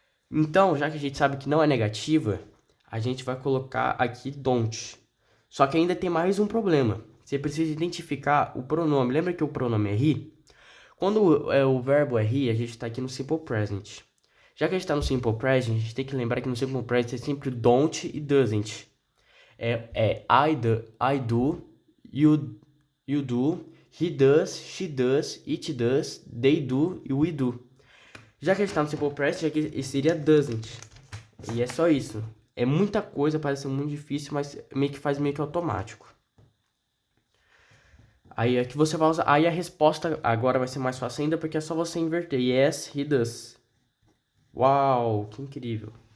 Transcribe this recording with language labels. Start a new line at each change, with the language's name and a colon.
Portuguese: Então, já que a gente sabe que não é negativa, a gente vai colocar aqui don't. Só que ainda tem mais um problema. Você precisa identificar o pronome. Lembra que o pronome é he? Quando o verbo é he, a gente está aqui no simple present. Já que a gente está no simple present, a gente tem que lembrar que no simple present é sempre don't e doesn't.
English: I do, you do, he does, she does, it does, they do
Portuguese: e
English: we do.
Portuguese: Já que a gente está no simple present, aqui seria doesn't. E é só isso. É muita coisa, parece muito difícil, mas faz meio que automático. Aí aqui você vai usar. Aí a resposta agora vai ser mais fácil ainda, porque é só você inverter.
English: Yes, he does.
Portuguese: Uau, que incrível.